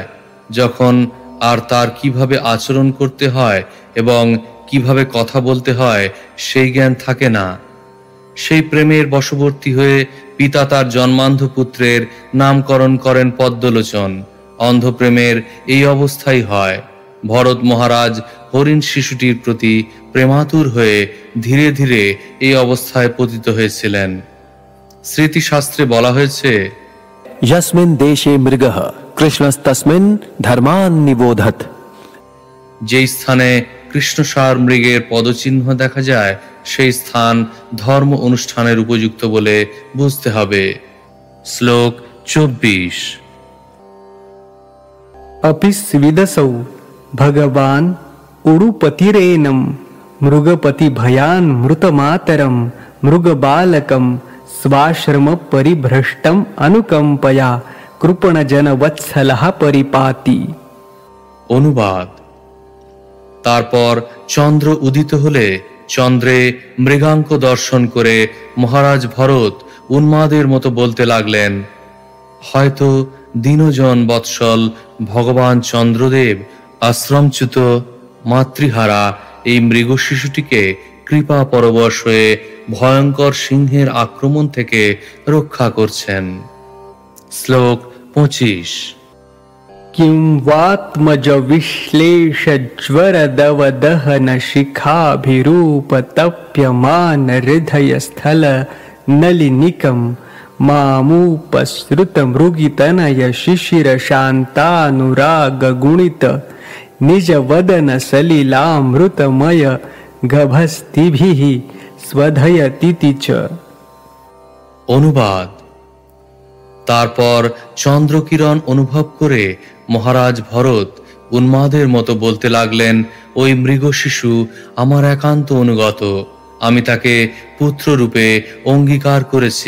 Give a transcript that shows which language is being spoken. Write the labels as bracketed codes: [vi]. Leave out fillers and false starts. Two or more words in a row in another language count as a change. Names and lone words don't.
[bn] যখন আর তার কিভাবে আচরণ করতে হয় এবং কিভাবে কথা বলতে হয় সেই জ্ঞান থাকে না, সেই প্রেমের বশবর্তী হয়ে পিতা তার জন্মান্ধ পুত্রের নামকরণ করেন পদ্মলোচন। অন্ধপ্রেমের এই অবস্থাই হয়। ভরত মহারাজ হরিণ শিশুটির প্রতি প্রেমাতুর হয়ে ধীরে ধীরে এই অবস্থায় পতিত হয়েছিলেন। স্মৃতিশাস্ত্রে বলা হয়েছে, [sa] यस्मिन् देशे मृगः कृष्णस्तस्मिन् धर्मान् निबोधत्। [bn] যেই স্থানে কৃষ্ণসার মৃগের পদচিহ্ন দেখা যায় সেই স্থান ধর্ম অনুষ্ঠানের উপযুক্ত বলে বুঝতে হবে। শ্লোক 24। [sa] अपि स्विदसौ भगवान् उडुपतिरेनं मृगपति भयान मृतमातरं मृगबालकं स्वाश्रम परिभ्रष्टं अनुकंपया कृपणजनवत्सलः परिपाति। [bn] অনুবাদ: তারপর চন্দ্র উদিত হলে চন্দ্রে মৃগাঙ্ক দর্শন করে মহারাজ ভরত উন্মাদের মতো বলতে লাগলেন, হয়তো দীনজন বৎসল ভগবান চন্দ্রদেব আশ্রমচ্যুত মাতৃহারা এই মৃগ শিশুটিকে কৃপা পরবশ হয়ে ভয়ঙ্কর সিংহের আক্রমণ থেকে রক্ষা করছেন। শ্লোক 25। [sa] किं वात्मज विश्लेष ज्वर दव दहन शिखाभिरूप तप्यमान हृदय स्थल नलिनिकं मामूपसृत मृगितनय शिशिर शांतानुराग गुणित निज वदन सलिलामृतमय गभस्तिभिः स्वधयतीति च। [bn] অনুবাদ: তারপর চন্দ্রকিরণ অনুভব করে মহারাজ ভরত উন্মাদের মতো বলতে লাগলেন, ওই মৃগ শিশু আমার একান্ত অনুগত। আমি তাকে পুত্ররূপে অঙ্গীকার করেছি।